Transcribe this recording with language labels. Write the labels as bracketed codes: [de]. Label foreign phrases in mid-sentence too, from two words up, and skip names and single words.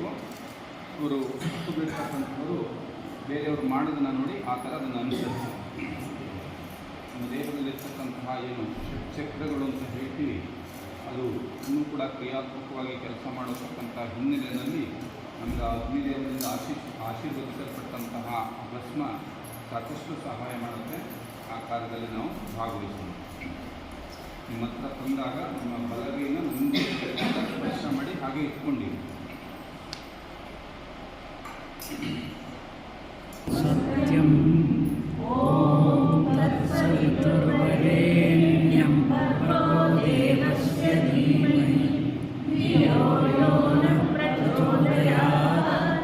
[kn] ಅವರು ಸುತ್ತು ಬಿಡ್ತಕ್ಕಂಥವರು ಬೇರೆಯವರು ಮಾಡೋದನ್ನು ನೋಡಿ ಆ ಥರ ಅದನ್ನು ಅನುಸರಿಸಿ ನಮ್ಮ ದೇಹದಲ್ಲಿರ್ತಕ್ಕಂತಹ ಏನು ಚಕ್ರಗಳು ಅಂತ ಹೇಳ್ತೀವಿ, ಅದು ಇನ್ನೂ ಕೂಡ ಕ್ರಿಯಾತ್ಮಕವಾಗಿ ಕೆಲಸ ಮಾಡತಕ್ಕಂಥ ಹಿನ್ನೆಲೆಯಲ್ಲಿ ನಮಗೆ ಅಗ್ನಿದೇವರಿಂದ ಆಶೀರ್ವದಿಸಲ್ಪಟ್ಟಂತಹ ಭಸ್ಮ ಸಾಕಷ್ಟು ಸಹಾಯ ಮಾಡುತ್ತೆ. ಆ ಕಾರ್ಯದಲ್ಲಿ ನಾವು ಭಾಗವಹಿಸೋಣ. ನಿಮ್ಮ ಹತ್ರ ತಂದಾಗ ನಮ್ಮ ಬಲಗೈನ ಮುಂದೆ ಸ್ಪರ್ಶ ಮಾಡಿ ಹಾಗೆ ಇಟ್ಕೊಂಡಿವಿ. [sa] सत्यं ॐ तत्सवितुर्वरेण्यं भर्गो देवस्य धीमहि धियो यो नः प्रचोदयात्.